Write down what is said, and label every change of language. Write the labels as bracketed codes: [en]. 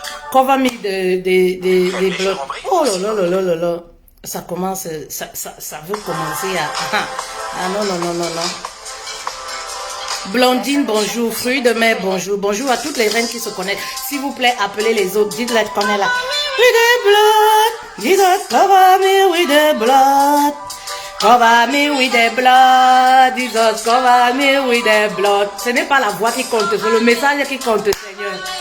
[en] Cover me [fr] des blocs. Oh là là là là là. Ça commence, ça veut commencer à... Ah non, non, non, non, non. Blondine, bonjour. Fruits de mer, bonjour. Bonjour à toutes les reines qui se connectent. S'il vous plaît, appelez les autres. Dites-leur qu'on est là. [en] With the blood. [fr] Dites [en] cover me with the blood. Cover me with the blood. [fr] Dites [en] cover me with the blood. [fr] Ce n'est pas la voix qui compte, c'est le message qui compte, Seigneur.